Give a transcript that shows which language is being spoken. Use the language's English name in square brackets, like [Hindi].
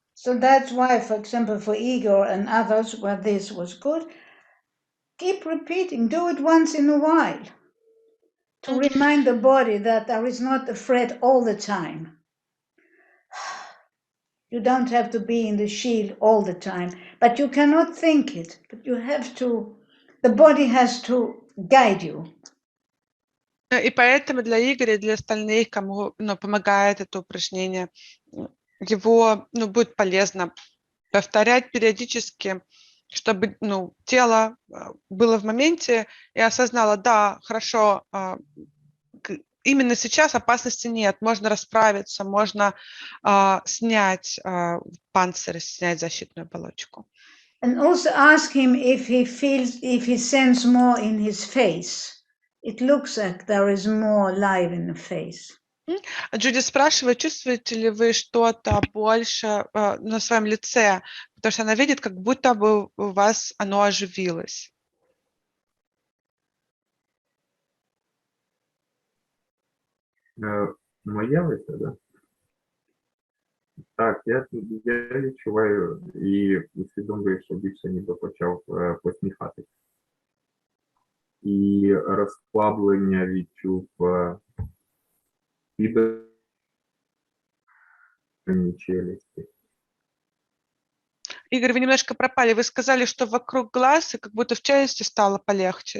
[English] So that's why, for example, for Igor and others, where this was good, keep repeating, do it once in a while, to remind the body that there is not a threat all the time. You don't have to be in the shield all the time, but you cannot think it, but you have to, the body has to guide you. [Russian] И поэтому для Игоря и для остальных, кому помогает это упражнение, его будет полезно повторять периодически, чтобы тело было в моменте и осознало, да, хорошо, именно сейчас опасности нет, можно расправиться, можно снять панцирь, снять защитную оболочку. [English] And also ask him if he senses more in his face. It looks like there is more life in the face. [Russian] Джуди спрашивает, чувствуете ли вы что-то больше на своем лице, потому что она видит, как будто бы у вас оно оживилось. [Ukrainian] Моє лице, да? Так, я відчуваю і усвідомлюю, що більше ніби почав посміхатися. І розслаблення відчув під челюсті. [Russian] Игорь, вы немножко пропали. Вы сказали, что вокруг глаз и как будто в челюсти стало полегче.